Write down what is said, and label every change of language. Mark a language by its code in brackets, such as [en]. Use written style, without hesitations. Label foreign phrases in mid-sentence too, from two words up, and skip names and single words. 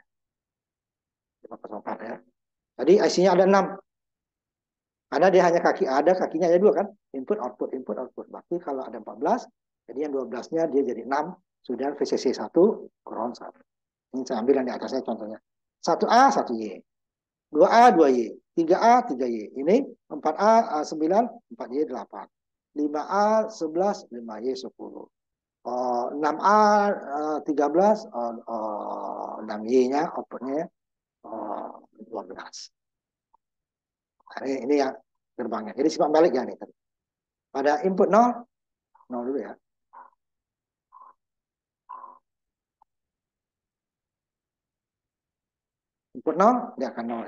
[id] 504 ya. Jadi IC-nya ada 6. Karena dia hanya kakinya ada 2 kan. Input, output, input, output. Berarti kalau ada 14, jadi yang 12-nya dia jadi 6. Sudah VCC 1, ground 1. Ini saya ambil yang di atasnya contohnya. 1A, 1Y. 2A, 2Y. 3A, 3Y. Ini 4A, 9, 4Y, 8. 5A, 11, 5Y, 10. 6A, 13, 6Y-nya, outputnya 12. Nah, ini yang gerbangnya. Jadi sifat balik ya nih. Pada input 0, 0 dulu ya. Input 0, dia akan 0 ya.